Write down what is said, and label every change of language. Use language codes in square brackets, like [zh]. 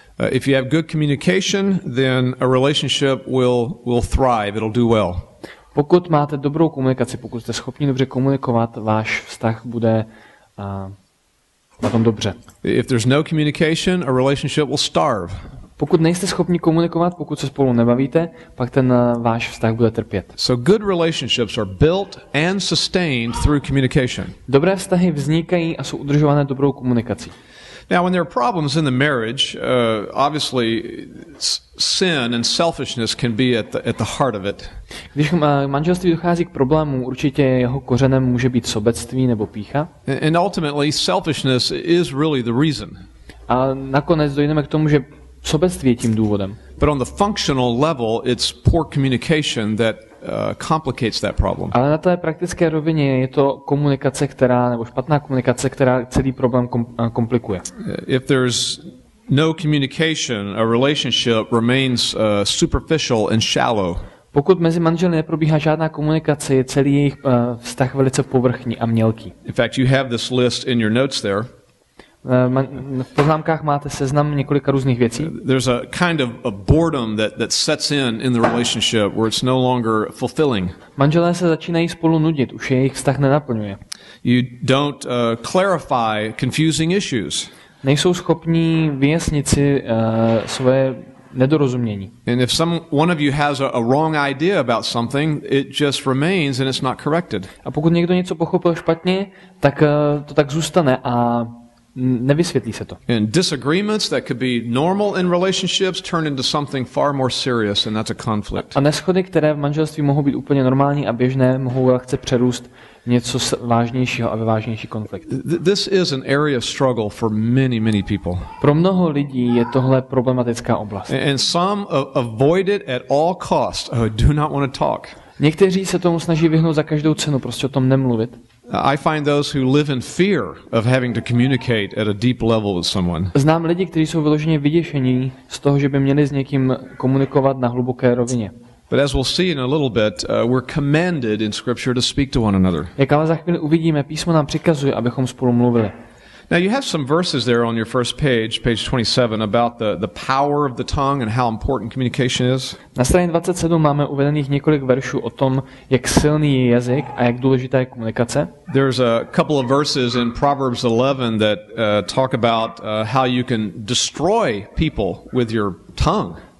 [en] If you have good communication, then a relationship will thrive. It'll do well. [cs] Pokud máte dobrou komunikaci, pokud jste schopni dobře komunikovat, váš vztah bude na tom dobře. [en] If there's no communication, a relationship will starve. [cs] Pokud nejste schopni komunikovat, pokud se spolu nebavíte, pak ten váš vztah bude trpět. [en] So good relationships are built and sustained through communication. [cs] Dobré vztahy vznikají a jsou udržované dobrou komunikací. [en] Now, when there are problems in the marriage, obviously sin and selfishness can be at the heart of it. [cs] Když v manželství dochází k problému, určitě jeho kořenem může být sobectví nebo pýcha. [en] And ultimately, selfishness is really the reason. [cs] A nakonec dojdeme k tomu, že sobectví je tím důvodem. [en] But on the functional level, it's poor communication that complicates that problem. [cs] Ale na té praktické rovině je to komunikace, nebo špatná komunikace, která celý problém komplikuje. [en] If there's no communication, a relationship remains superficial and shallow. [cs] Pokud mezi manželi neprobíhá žádná komunikace, je celý jejich vztah velice povrchní a mělký. [en] In fact, you have this list in your notes there. [cs] V poznámkách máte seznam několika různých věcí. [en] There's a kind of a boredom that sets in the relationship where it's no longer fulfilling. [cs] Manželé se začínají spolu nudit, už jejich vztah nenaplňuje. [en] You don't clarify confusing issues. [cs] Nejsou schopní vyjasnit si svoje nedorozumění. [en] And if one of you has a wrong idea about something, it just remains and it's not corrected. [cs] A pokud někdo něco pochopil špatně, tak to tak zůstane a nevysvětlí se to. [en] And disagreements that could be normal in relationships turn into something far more serious, and that's a conflict. [cs] A neshody, které v manželství mohou být úplně normální a běžné, mohou lehce přerůst něco vážnějšího a ve vážnější konflikt. [en] This is an area of struggle for many people. [cs] Pro mnoho lidí je tohle problematická oblast. [en] And some avoid it at all costs. Do not want to talk. [cs] Někteří se tomu snaží vyhnout za každou cenu, prostě o tom nemluvit. [en] I find those who live in fear of having to communicate at a deep level with someone. [cs] Znám lidi, kteří jsou vyloženě vyděšení z toho, že by měli s někým komunikovat na hluboké rovině. [en] But as we'll see in a little bit, we're commanded in Scripture to speak to one another. [cs] Jak ale za chvíli uvidíme, písmo nám přikazuje, abychom spolu mluvili. [en] Now you have some verses there on your first page 27, about the power of the tongue and how important communication is. [cs] Na straně 27 máme uvedených několik veršů o tom, jak silný je jazyk a jak důležitá je komunikace. [en] There's a couple of verses in Proverbs 11 that talk about how you can destroy people with your tongue.